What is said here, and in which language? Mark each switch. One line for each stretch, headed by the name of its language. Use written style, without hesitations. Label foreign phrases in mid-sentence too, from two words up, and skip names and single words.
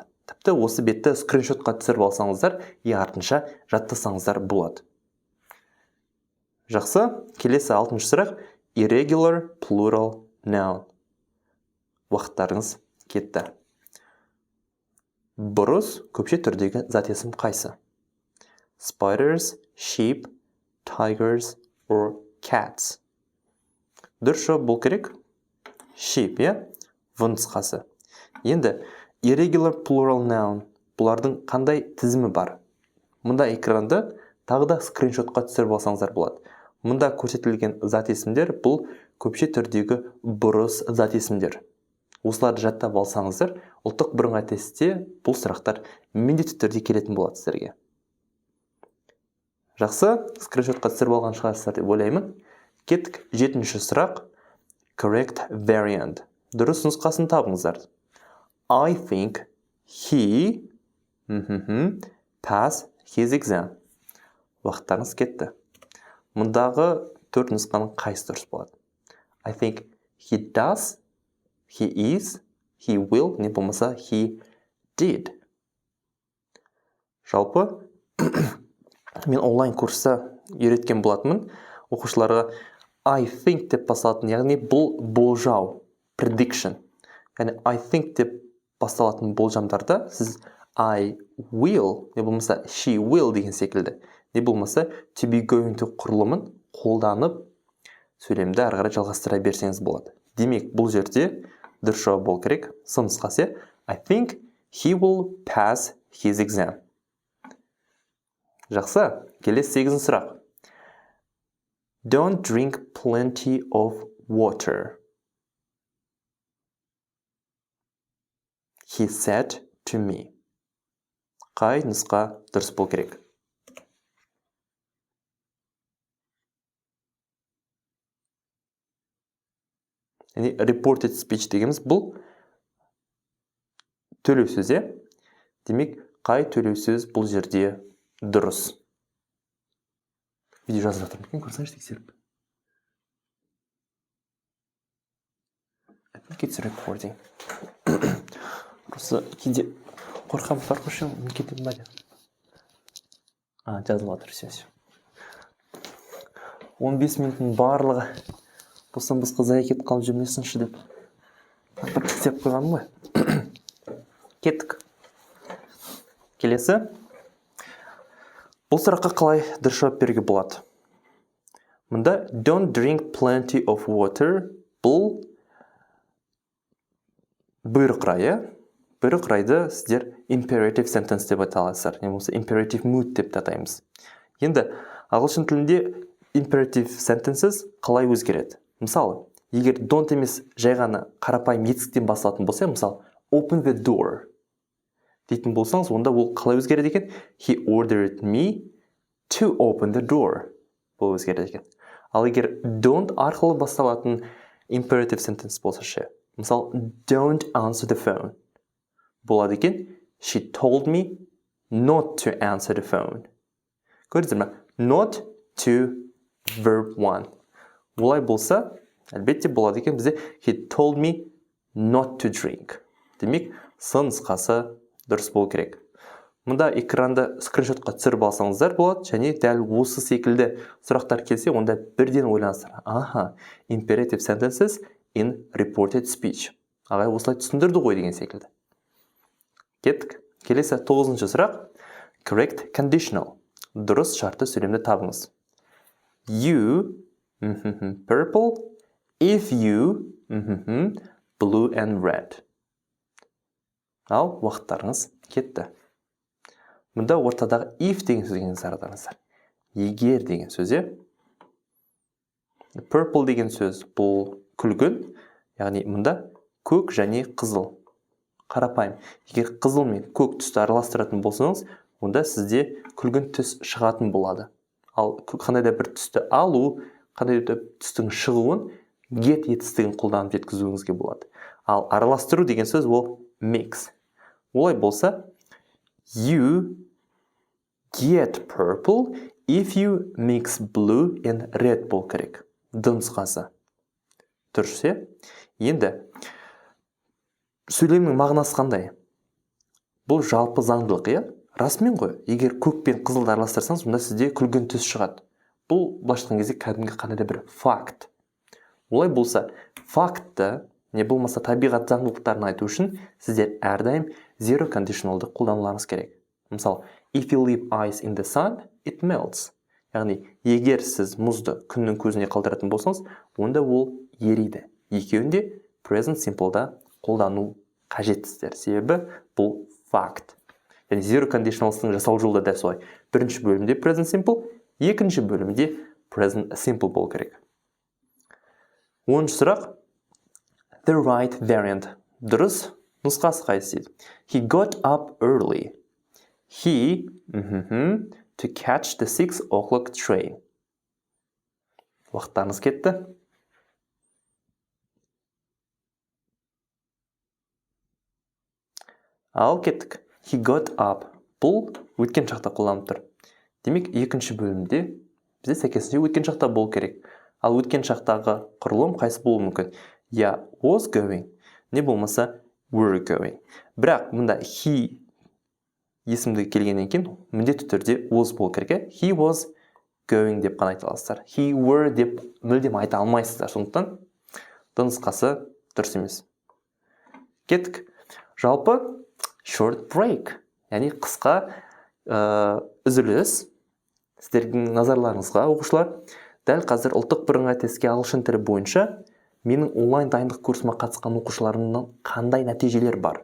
Kazakh: Тіпті осы бетті скриншотқа түсіріп алсаңыздар, артынша жаттасаңыздар болады. Жақсы, келесі 6-шы сұрақ.
English: Irregular plural noun.
Kazakh: Уақыттарыңыз кетті. Бұрыс көпше түрдегі зат есім қайсы?
English: Spiders, sheep, tigers or cats.
Kazakh: Дұрыс жауап бұл керек. Sheep, в нұсқасы. Енді
English: irregular plural noun.
Kazakh: Бұлардың қандай тізімі бар? Мұнда экранды тағы да скриншотқа түсіріп алсаңыздар болады. Мұнда көрсетілген зат есімдер бұл көпше түрдегі бұрыс зат есімдер. Осыларды жаттап алсаңыздар, ұлттық бірыңғай тестте бұл сұрақтар міндетті түрде келетін болады сіздерге. Жақсы, скриншотқа түсіріп алған шығарсыздар деп ойлаймын. Кеттік, 7-ші сұрақ.
English: Correct variant.
Kazakh: Дұрыс нұсқасын табыңыздар.
English: I think he passed his exam.
Kazakh: Уақыттарыңыз кетті. Мұндағы 4 нұсқаның қайсы дұрыс болады?
English: I think he does, he is, he will,
Kazakh: не болмаса
English: he did.
Kazakh: Жалпы, мен онлайн курста үйреткен болатынмын. Оқушыларға
English: I think
Kazakh: деп басталатын, яғни бұл болжау, prediction. Яғни
English: I think
Kazakh: деп басталатын болжамдарда сіз
English: I will,
Kazakh: не болмаса
English: she will
Kazakh: деген секілді, не болмаса
English: to be going to
Kazakh: құрылымын қолданып сөйлемді ары қарай жалғастыра берсеңіз болады. Демек, бұл жерде дұрыс жауап болу керек. Сын нұсқасы
English: I think he will pass his exam.
Kazakh: Жақсы, келесі 8-ші сұрақ.
English: Don't drink plenty of water. He said to me.
Kazakh: Қай нұсқа дұрыс болу керек? Яғни
English: reported speech
Kazakh: дегеніміз бұл төлеу сөз. Демек, қай төлеу сөз бұл жерде дұрыс? Видео жазып жатырмын екен, көрсеңіз тексеріп.
English: I think it's recording.
Kazakh: Просто кейде қорқам farqышым, мен кетем ба деп. Жазылып жатыр сөз. 15 минуттың барлығы бостан босқа зая кетіп қалып жүрмесінші деп бір тістеп қойғаным ғой. Кеттік. Келесі. Бұл сұраққа қалай дұрыс жауап беруге болады? Мұнда
English: don't drink plenty of water
Kazakh: бұл бұйрық райы. Бұйрық райды сіздер
English: imperative sentence
Kazakh: деп аталасыздар. Не болмаса
English: imperative mood
Kazakh: деп атаймыз. Енді ағылшын тілінде
English: imperative sentences
Kazakh: қалай өзгереді? Мысалы, егер don't емес жай ғана қарапайым етістіктен басталатын болса, мысалы
English: open the door
Kazakh: дейтін болсаңыз, онда ол қалай өзгереді екен?
English: He ordered me to open the door.
Kazakh: Бұл өзгереді екен. Ал егер don't арқылы басталатын
English: imperative sentence
Kazakh: болса ше, мысалы
English: don't answer the phone
Kazakh: болады екен.
English: She told me not to answer the phone.
Kazakh: Көрдіңіздер ме?
English: Not to verb 1.
Kazakh: Олай болса, әлбетте болады екен бізде
English: he told me not to drink.
Kazakh: Демек, сын нұсқасы дұрыс болу керек. Мұнда экранды скриншотқа түсіріп алсаңыздар болады, және дәл осы секілді сұрақтар келсе, онда бірден ойланыңыздар.
English: Imperative sentences in reported speech.
Kazakh: Ағай осылай түсіндірді ғой деген секілді. Кеттік. Келесі 9-ші сұрақ.
English: Correct conditional.
Kazakh: Дұрыс шартты сөйлемді табыңыз.
English: You, purple, if you, blue and red.
Kazakh: Ал, уақыттарыңыз кетті. Мұнда ортадағы if деген сөзге назар аударыңыздар. Егер деген сөз. Purple деген сөз бұл күлгін, яғни мұнда көк және қызыл. Қарапайым. Егер қызыл мен көк түсті араластыратын болсаңыз, онда сізде күлгін түс шығатын болады. Ал қандай да бір түсті алу, қандай да түстің шығуын get етістігін қолданып жеткізуіңізге болады. Ал араластыру деген сөз ол mix. Олай болса,
English: you get purple if you mix blue and red
Kazakh: бол керек. Нұсқасы. Дұрыс. Енді сөйлемнің мағынасы қандай? Бұл жалпы заңдылық, расымен ғой. Егер көк пен қызылды араластырсаңыз, онда сізде күлгін түс шығады. Бұл былайша кезде кәдімгі қандай да бір факт. Олай болса, фактты, не болмаса табиғат заңдылықтарын айту үшін сіздер әрдайым
English: zero conditionalды
Kazakh: қолдануларыңыз керек. Мысалы,
English: if you leave ice in the sun, it melts.
Kazakh: Яғни, егер сіз мұзды күннің көзіне қалдыратын болсаңыз, онда ол ериді. Екеуінде
English: present simple'да
Kazakh: қолдану қажетсіздер. Себебі бұл факт. Яғни
English: zero conditionalстың
Kazakh: жасау жолы да дәл солай. Бірінші бөлімде
English: present simple,
Kazakh: екінші бөлімде
English: present simple
Kazakh: болу керек. 10-шы сұрақ.
English: The right variant.
Kazakh: Дұрыс нұсқасы қайсы дейді.
English: He got up early. He to catch the 6 o'clock train.
Kazakh: Уақыттарыңыз кетті. Ал кеттік.
English: He got up.
Kazakh: Бұл өткен шақта қолданып тұр. Демек, екінші бөлімде бізде сәйкесінше өткен шақта болу керек. Ал өткен шақтағы құрылым қайсы болуы мүмкін?
English: Я was going,
Kazakh: не болмаса
English: were going.
Kazakh: Бірақ мұнда he есімдігі келгеннен кейін міндетті түрде was болу керек.
English: He was going
Kazakh: деп қана айта аласыздар.
English: He were
Kazakh: деп мүлдем айта алмайсыздар. Сондықтан нұсқасы дұрыс емес. Кеттік. Жалпы
English: short break,
Kazakh: яғни қысқа үзіліс. Сіздердің назарларыңызға, оқушылар, дәл қазір ұлттық бірыңғай тестке ағылшын тілі бойынша менің онлайн дайындық курсыма қатысқан оқушыларымның қандай нәтижелер бар?